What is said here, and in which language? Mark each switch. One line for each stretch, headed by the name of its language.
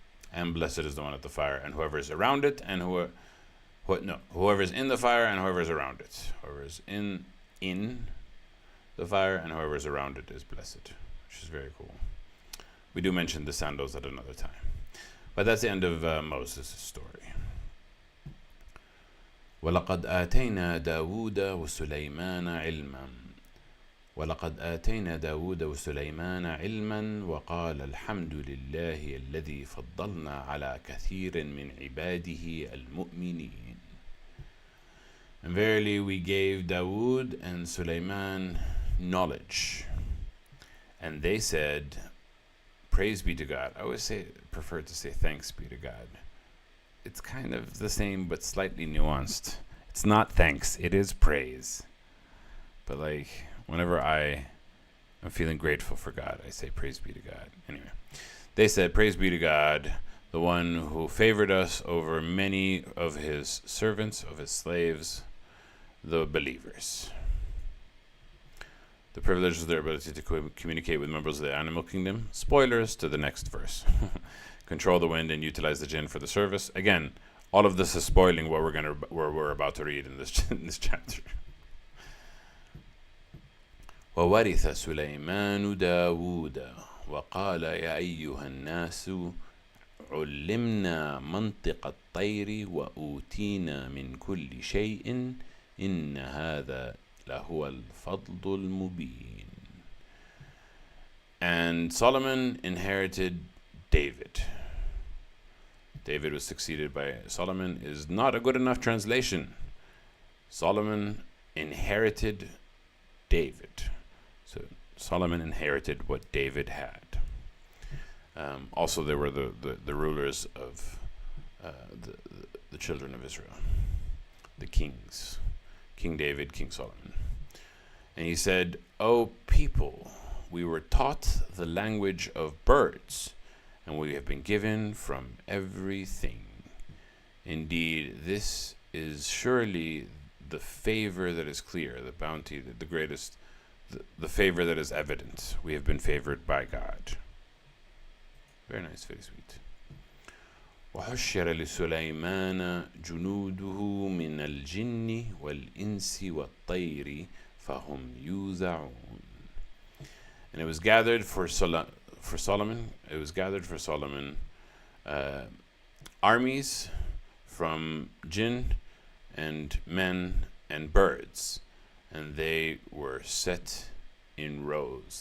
English: And blessed is the one at the fire, and whoever is around it, and whoever is in the fire, and whoever is around it. Whoever is in the fire, and whoever is around it is blessed, which is very cool. We do mention the sandals at another time, but that's the end of Moses' story.
Arabic: وَلَقَدْ آتَيْنَا دَاوُودَ وَسُلَيْمَانَ عِلْمًا ولقد آتينا داود وسليمان علما وقال الحمد لله الذي فضلنا على كثير من عباده المؤمنين.
English: And verily we gave Dawood and Sulaiman knowledge, and they said, praise be to God. I always prefer to say thanks be to God. It's kind of the same but slightly nuanced. It's not thanks, it is praise. But like, whenever I am feeling grateful for God, I say praise be to God. Anyway, they said, praise be to God, the one who favored us over many of his servants, of his slaves, the believers. The privilege of their ability to communicate with members of the animal kingdom. Spoilers to the next verse. Control the wind and utilize the jinn for the service. Again, all of this is spoiling what we're about to read in this chapter.
Arabic: وورث سليمان داود وقال يا أيها الناس علمنا منطق الطير وأوتينا من كل شيء إن هذا لهو الفضل المبين.
English: And Solomon inherited David. David was succeeded by Solomon is not a good enough translation. Solomon inherited David. So Solomon inherited what David had. Also, there were the rulers of the children of Israel, the kings, King David, King Solomon. And he said, O people, we were taught the language of birds, and we have been given from everything. Indeed, this is surely the favor that is clear, the bounty, the greatest, the favor that is evident. We have been favored by God. Very nice, very sweet.
Arabic: وحشر لسليمان جنوده من الجن والإنس والطير فهم يوزعون.
English: And it was gathered for Solomon. It was gathered for Solomon armies from jinn and men and birds, and they were set in rows.